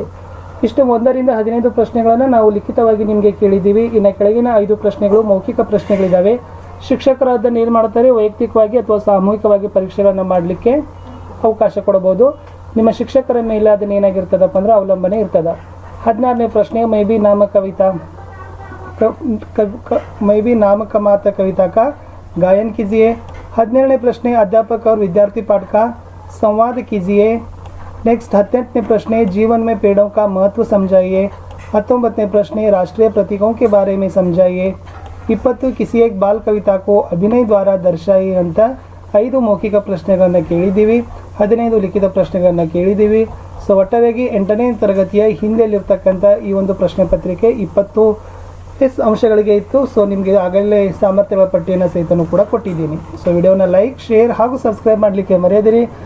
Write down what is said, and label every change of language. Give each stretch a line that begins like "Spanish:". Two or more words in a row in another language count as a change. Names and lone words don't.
Kannada: ಇಷ್ಟು 1ರಿಂದ 15 ಪ್ರಶ್ನೆಗಳನ್ನು ನಾವು ಲಿಖಿತವಾಗಿ ನಿಮಗೆ ಕೇಳಿದ್ದೀವಿ. ಇನ್ನು ಕೆಳಗಿನ 5 ಪ್ರಶ್ನೆಗಳು ಮೌಖಿಕ ಪ್ರಶ್ನೆಗಳಿದ್ದಾವೆ. ಶಿಕ್ಷಕರು ಅದನ್ನು ಏನು ಮಾಡ್ತಾರೆ, ವೈಯಕ್ತಿಕವಾಗಿ ಅಥವಾ ಸಾಮೂಹಿಕವಾಗಿ ಪರೀಕ್ಷೆಗಳನ್ನು ಮಾಡಲಿಕ್ಕೆ ಅವಕಾಶ ಕೊಡಬಹುದು. ನಿಮ್ಮ ಶಿಕ್ಷಕರ ಮೇಲೆ ಅದನ್ನ ಏನಾಗಿರ್ತದಪ್ಪ ಅಂದ್ರೆ ಅವಲಂಬನೆ ಇರ್ತದೆ. 16ನೇ ಪ್ರಶ್ನೆ,
Hindi: ಮೈ ಬಿ नामक मात कविता का गायन कीजिए.
Kannada: 17ನೇ ಪ್ರಶ್ನೆ,
Hindi: अध्यापक और विद्यार्थी पाठ का संवाद कीजिए.
English: next
Kannada: 18ನೇ
Hindi: प्रश्न, जीवन में पेड़ों का महत्व समझाइए.
Kannada: 19ನೇ
Hindi: प्रश्न, राष्ट्रीय प्रतीकों के बारे में समझाइए. 20 किसी एक बाल कविता को अभिनय द्वारा दर्शाइए
Kannada: ಅಂತ 5 ಮೌಖಿಕ ಪ್ರಶ್ನೆಗಳನ್ನು ಕೇಳಿದ್ದೀವಿ. 15 ಲಿಖಿತ ಪ್ರಶ್ನೆಗಳನ್ನು ಕೇಳಿದ್ದೀವಿ. ಸೊ ಒಟ್ಟಾರೆಯಾಗಿ 8ನೇ ತರಗತಿಯ ಹಿಂದೆಯಲ್ಲಿರ್ತಕ್ಕಂಥ ಈ ಒಂದು ಪ್ರಶ್ನೆ ಪತ್ರಿಕೆ 20 ಎಸ್ ಅಂಶಗಳಿಗೆ ಇತ್ತು. ಸೊ ನಿಮಗೆ ಆಗಲೇ ಸಾಮರ್ಥ್ಯಗಳ ಪಟ್ಟಿಯನ್ನು ಸಹಿತನೂ ಕೂಡ ಕೊಟ್ಟಿದ್ದೀನಿ. ಸೊ ವಿಡಿಯೋನ ಲೈಕ್, ಶೇರ್ ಹಾಗೂ ಸಬ್ಸ್ಕ್ರೈಬ್ ಮಾಡಲಿಕ್ಕೆ ಮರೆಯದಿರಿ.